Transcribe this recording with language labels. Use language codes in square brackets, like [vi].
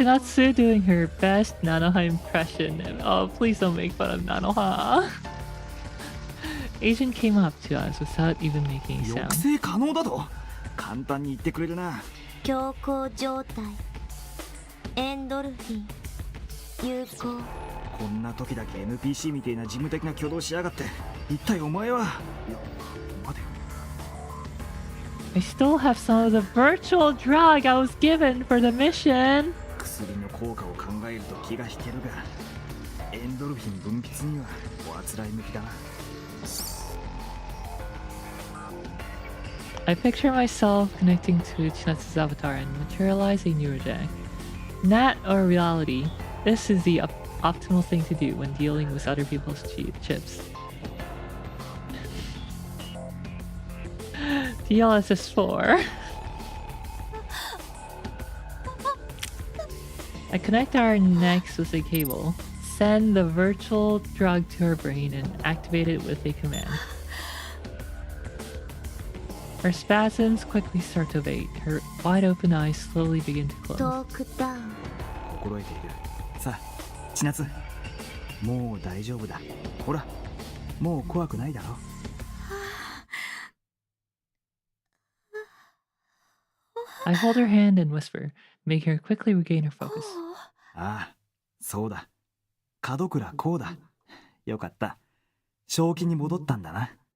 [en] Chinatsu doing her best Nanoha impression. Oh, please don't make fun of Nanoha. Agent came up to us without even making a sound. [ja] 抑制可能だと簡単に言ってくれるな。強行状態。エンドルフィン。有効。こんな時だけ NPC みたいな事務的な挙動しやがって。一体お前は。待て。 [en] I still have some of the virtual drug I was given for the mission. [ja] 薬の効果を考えると気が引けるが、エンドルフィン分泌にはおあつらい向きだな。 [en] I picture myself connecting to Chinatsu's avatar and materialize a neurodeck. Not our reality. This is the optimal thing to do when dealing with other people's chips. DLSS 4. I connect our necks with a cable, send the virtual drug to her brain, and activate it with a command. Her spasms quickly start to abate. Her wide open eyes slowly begin to close. [ja] 心得ている。さあ、千夏。もう大丈夫だ。ほら、もう怖くないだろ。 [en] I hold her hand and whisper, making her quickly regain her focus. [ja] ああ、そうだ。門倉こうだ。よかった。正気に戻ったんだな。